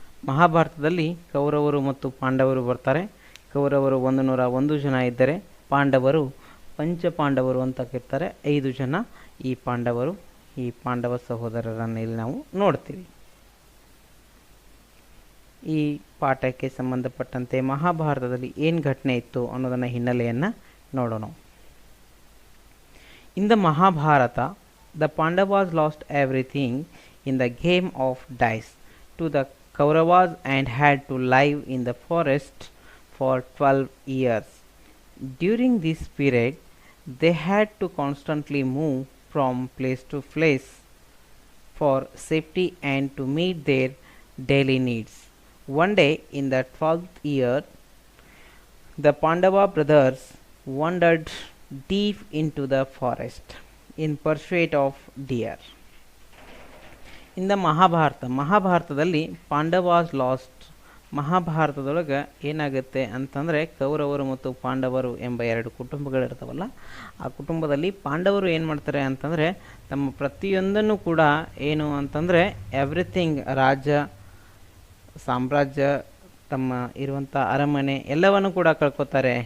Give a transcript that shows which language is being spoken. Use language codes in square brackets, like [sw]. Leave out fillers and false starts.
[kn] ಮಹಾಭಾರತದಲ್ಲಿ ಕೌರವರು ಮತ್ತು ಪಾಂಡವರು ಬರ್ತಾರೆ. ಕೌರವರು 101 ಜನ ಇದ್ದರೆ ಪಾಂಡವರು ಪಂಚಪಾಂಡವರು ಅಂತ ಕರೀತಾರೆ. 5 ಜನ ಈ ಪಾಂಡವರು, ಈ ಪಾಂಡವ ಸಹೋದರರನ್ನು ಇಲ್ಲಿ ನಾವು ನೋಡ್ತೀವಿ. ಈ ಪಾಠಕ್ಕೆ ಸಂಬಂಧಪಟ್ಟಂತೆ ಮಹಾಭಾರತದಲ್ಲಿ ಏನು ಘಟನೆ ಇತ್ತು ಅನ್ನೋದನ್ನ ಹಿನ್ನೆಲೆಯನ್ನು ನೋಡೋಣ. [en] In the Mahabharata, the Pandavas lost everything in the game of dice to the Kauravas and had to live in the forest for 12 years. During this period, they had to constantly move from place to place for safety and to meet their daily needs. One day in the 12th year, the Pandava brothers wandered deep into the forest in pursuit of deer. In the [kn] ಮಹಾಭಾರತದಲ್ಲಿ [en] Pandavas lost, [kn] ಮಹಾಭಾರತದೊಳಗೆ ಏನಾಗುತ್ತೆ ಅಂತಂದರೆ ಕೌರವರು ಮತ್ತು ಪಾಂಡವರು ಎಂಬ 2 ಕುಟುಂಬಗಳಿರ್ತಾವಲ್ಲ, ಆ ಕುಟುಂಬದಲ್ಲಿ ಪಾಂಡವರು ಏನು ಮಾಡ್ತಾರೆ ಅಂತಂದರೆ ತಮ್ಮ ಪ್ರತಿಯೊಂದನ್ನು ಕೂಡ ಏನು ಅಂತಂದರೆ ಎವ್ರಿಥಿಂಗ್, ರಾಜ್ಯ, ಸಾಮ್ರಾಜ್ಯ, ತಮ್ಮ ಇರುವಂಥ ಅರಮನೆ ಎಲ್ಲವನ್ನು ಕೂಡ ಕಳ್ಕೊತಾರೆ.